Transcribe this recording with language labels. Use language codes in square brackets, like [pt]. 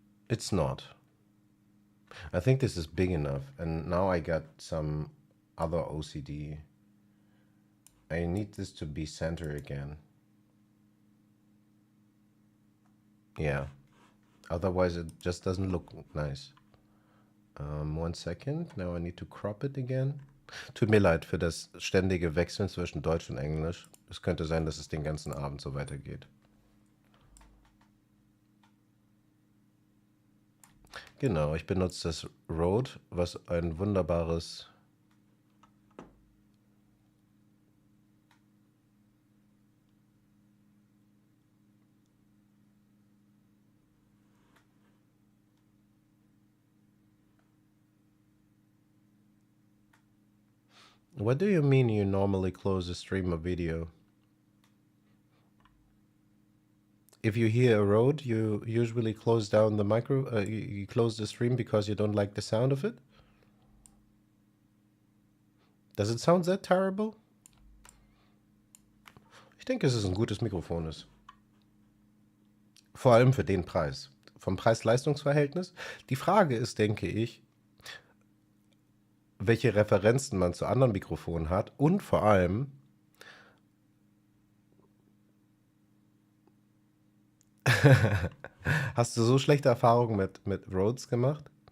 [en] It's not. I think this is big enough, and now I got some other OCD. I need this to be center again. Yeah, otherwise it just doesn't look nice. 1 second, now I need to crop it again. [de] Tut mir leid für das ständige Wechseln zwischen Deutsch und Englisch. Es könnte sein, dass es den ganzen Abend so weitergeht. Genau, ich benutze das Rode, was ein wunderbares... [en] What do you mean you normally close the stream of video? If you hear a Rode, you usually close down the you close the stream because you don't like the sound of it? Does it sound that terrible? [de] Ich denke, dass es ein gutes Mikrofon ist. Vor allem für den Preis. Vom Preis-Leistungs-Verhältnis. Die Frage ist, denke ich, welche Referenzen man zu anderen Mikrofonen hat und vor allem, hast du so schlechte Erfahrungen mit Rhodes gemacht?